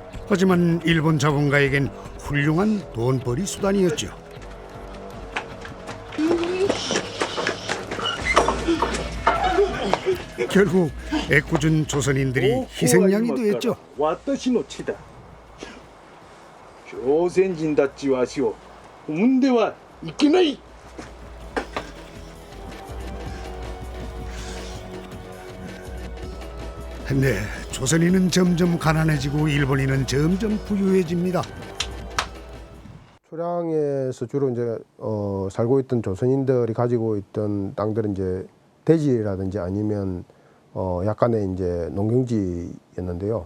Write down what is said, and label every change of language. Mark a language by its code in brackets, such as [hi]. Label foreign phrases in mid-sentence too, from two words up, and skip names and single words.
[ko] 하지만 일본 자본가에겐 훌륭한 돈벌이 수단이었죠. 결국 애꿎은 조선인들이 희생양이 되었죠. [ja] 私の地だ。朝鮮人たちは足を踏んではいけない。 [ko] 네, 조선인은 점점 가난해지고 일본인은 점점 부유해집니다. 초량에서 주로 이제 살고 있던 조선인들이 가지고 있던 땅들은 이제 대지라든지 아니면 약간의 이제 농경지였는데요.